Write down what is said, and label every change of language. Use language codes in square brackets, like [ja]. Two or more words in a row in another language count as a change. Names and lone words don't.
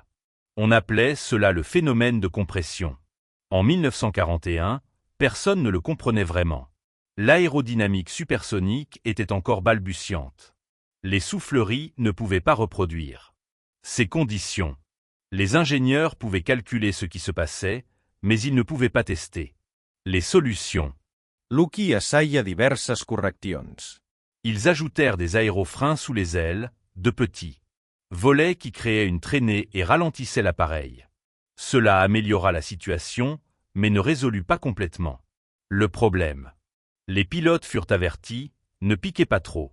[fr] On appelait cela le phénomène de compression. En 1941, personne ne le comprenait vraiment. L'aérodynamique supersonique était encore balbutiante. Les souffleries ne pouvaient pas reproduire ces conditions. Les ingénieurs pouvaient calculer ce qui se passait, mais ils ne pouvaient pas tester les solutions. Lukija sai diversas correccions. Ils ajoutèrent des aérofreins sous les ailes, de petits volets qui créaient une traînée et ralentissaient l'appareil. Cela améliora la situation, mais ne résolut pas complètement le problème. Les pilotes furent avertis, ne piquez pas trop.